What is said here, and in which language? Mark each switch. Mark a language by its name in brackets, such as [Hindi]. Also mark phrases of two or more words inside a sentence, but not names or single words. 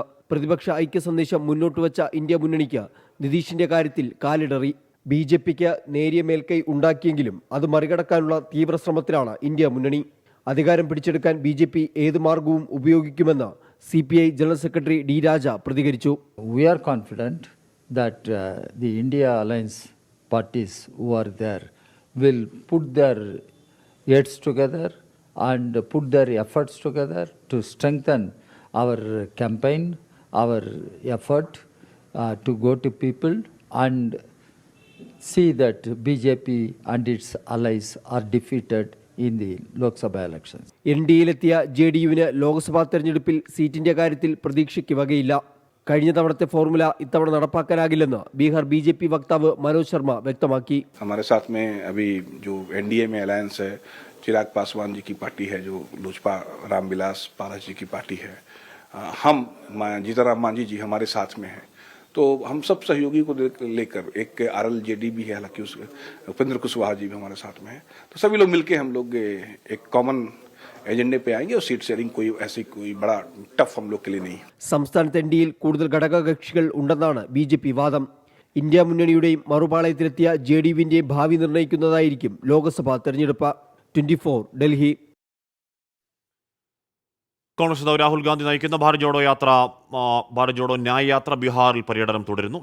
[Malayalam] പ്രതിപക്ഷ ഐക്യ സന്ദേശം മുന്നോട്ട് വച്ച ഇന്ത്യ മുന്നണിക്ക് നിതീഷിന്റെ കാര്യത്തിൽ കാലിടറി. BJPക്ക് നേരിയ മേൽക്കൈ ഉണ്ടാക്കിയെങ്കിലും അത് മറികടക്കാനുള്ള തീവ്ര ശ്രമത്തിലാണ് ഇന്ത്യ മുന്നണി. അധികാരം പിടിച്ചെടുക്കാൻ BJP ഏത് മാർഗവും ഉപയോഗിക്കുമെന്ന് CPI ജനറൽ സെക്രട്ടറി D രാജ പ്രതികരിച്ചു. [English] We are confident that the India alliance parties who are there will put their heads together and put their efforts together to strengthen our campaign, our effort to go to people and see that BJP and its allies are defeated in the Lok Sabha elections. [Malayalam] NDAയിലെത്തിയ JDUവിന് ലോക്സഭാ തെരഞ്ഞെടുപ്പിൽ സീറ്റിന്റെ കാര്യത്തിൽ പ്രതീക്ഷയ്ക്ക് വകയില്ല. കഴിഞ്ഞ തവണത്തെ ഫോർമുല ഇത്തവണ നടപ്പാക്കാനാകില്ലെന്ന് ബീഹാർ BJP വക്താവ് മനോജ് ശർമ്മ വ്യക്തമാക്കി. [Hindi] हमारे साथ में अभी जो NDA में अलायंस है, चिराग पासवान जी की पार्टी है, जो लोजपा रामविलास पारस जी की पार्टी है, हम जीतनराम मांझी जी हमारे साथ में है. तो हम सब सहयोगी को लेकर एक RLJD भी है, हालांकि उस उपेंद्र कुशवाहा जी भी हमारे साथ में है. तो सभी लोग मिलके हम लोग एक [English] common agenda [Hindi] पे आएंगे और [English] seat sharing [Hindi] कोई बड़ा टफ हम लोग के लिए नहीं. [Malayalam] സംസ്ഥാനത്ത് NDAയിൽ കൂടുതൽ ഘടകകക്ഷികൾ ഉണ്ടെന്നാണ് BJP വാദം. ഇന്ത്യ മുന്നണിയുടെയും മറുപാളയത്തിലെത്തിയ JDUവിന്റെ ഭാവി നിർണ്ണയിക്കുന്നതായിരിക്കും ലോക്സഭാ തെരഞ്ഞെടുപ്പ്. 24 ഡൽഹി. കോൺഗ്രസ് നേതാവ് രാഹുൽ ഗാന്ധി നയിക്കുന്ന ഭാരത് ജോഡോ ന്യായ് യാത്ര ബീഹാറിൽ പര്യടനം തുടരുന്നു.